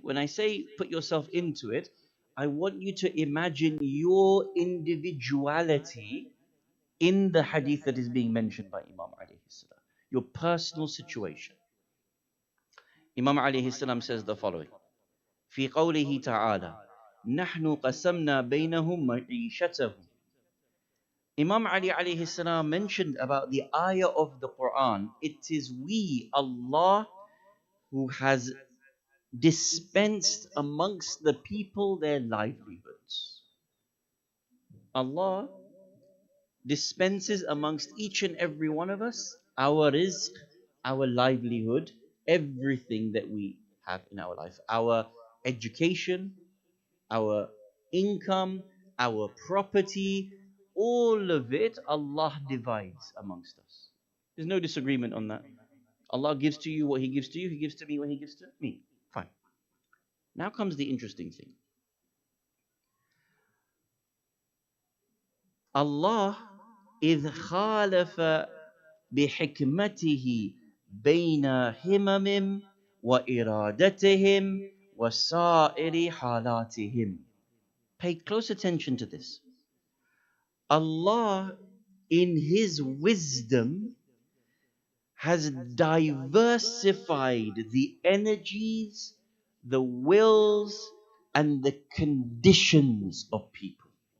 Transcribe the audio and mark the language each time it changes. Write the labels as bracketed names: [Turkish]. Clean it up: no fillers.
[English] When I say put yourself into it, I want you to imagine your individuality in the hadith that is being mentioned by Imam alayhi salam. Your personal situation. Imam alayhi salam says the following. [Arabic] في قوله تعالى نحن قسمنا بينهم معيشتهم. [English] Imam Ali alayhi salam mentioned about the ayah of the Quran. It is we, Allah, who has dispensed amongst the people their livelihoods. Allah dispenses amongst each and every one of us our rizq, our livelihood, everything that we have in our life, our education, our income, our property, all of it Allah divides amongst us. There's no disagreement on that. Allah gives to you what He gives to you, He gives to me what He gives to me. Fine. Now comes the interesting thing. [Arabic] Allah إذ خالف بحكمته بين همم وإرادتهم وسائر حالاتهم. [English] Pay close attention to this. Allah, in His wisdom, has diversified the energies, the wills, and the conditions of people.